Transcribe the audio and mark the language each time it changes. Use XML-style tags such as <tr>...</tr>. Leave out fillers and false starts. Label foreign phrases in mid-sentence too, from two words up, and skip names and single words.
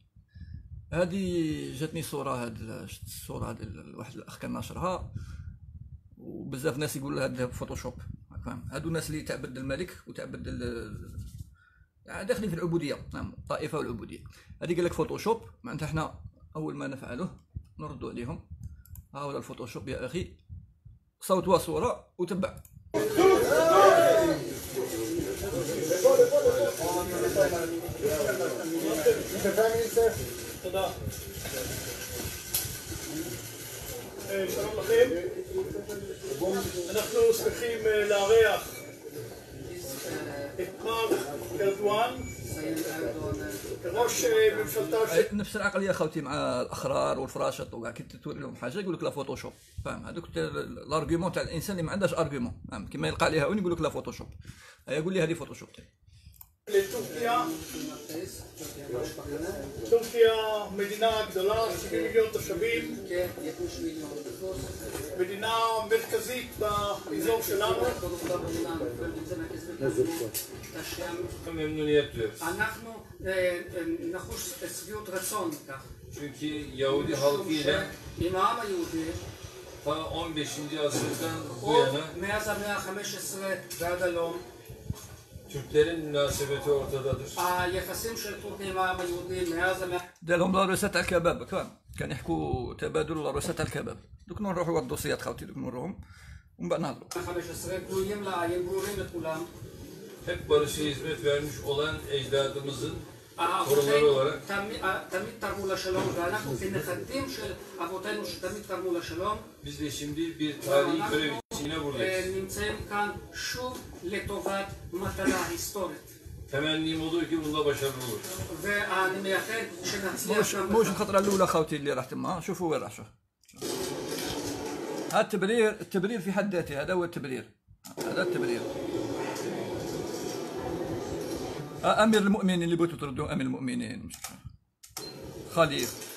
<ar>هذه جاتني صوره، الصوره واحد الاخ كان ناشرها، وبزاف ناس يقولوا هذا فوتوشوب. فاهم هادو الناس اللي تعبد الملك وتعبد داخلين في العبوديه، نعم الطائفه والعبوديه. هذه قال لك فوتوشوب. معناتها احنا اول ما نفعله نردوا عليهم. ها هو الفوتوشوب يا اخي، صوت وصوره وتبع.</ar> <he>שלום לכם, אנחנו שמחים לארח את מר ארדואן, ראש ממשלתה.</he> <ar>نفس العقليه خوتي مع الاخرار والفراشط وكاع كي توري لهم حاجه يقول لك لا فوتوشوب. فاهم هذوك الارغيومون تاع الانسان اللي ما عندهاش ارغيومون، فاهم كيما يلقى عليها وين يقول لك لا فوتوشوب. هيا قول لي هذه فوتوشوب.</ar> <he>טורקיה מדינה גדולה, 70 מיליון תושבים, מדינה מרכזית באזור שלנו. אנחנו נחוש שביעות רצון מכך.</he> <tr>Çünkü Yahudi halkıyla</tr> <he>עם העם היהודי,</he> <tr>ta 15. asırdan bu</tr> <he>עוד</he> <tr>yana</tr> <he>מאז המאה ה-15 ועד הלום,</he> <tr>Türklerin münasebeti ortadadır.</tr> <he>היחסים של טורקיה עם העם היהודי מאז המאה</he> <ar>دارهم لاروسات تاع الكباب. كان يحكوا تبادل لاروسات تاع الكباب. دوك نروحوا الدوسيات خاوتي، دوك نروحهم ومن بعد نهضروا.</ar> <he>ה-15 גלויים לעין, ברורים לכולם.</he> <tr>Hep barışa hizmet vermiş olan ecdadımızın</tr> <he>אבותינו תמיד תרמו לשלום, ואנחנו כנכדים של אבותינו שתמיד תרמו לשלום.</he> <tr>biz de şimdi bir tarihi görev için yine buradayız.</tr> <he>נמצאים כאן שוב לטובת מטרה היסטורית.</he> <tr>Temennim olur ki bunda başarılı olur.</tr> <he>ואני מייחל שנצליח גם</he> <ar>موش</ar> <he>בכך.</he> <ar>الخطره الاولى خوتي اللي راح تما. شوفوا وين راح. شوف هذا التبرير في حد ذاته، هذا هو التبرير. هذا التبرير. امير المؤمنين اللي بغيتوا تردوا امير المؤمنين خليفه.</ar>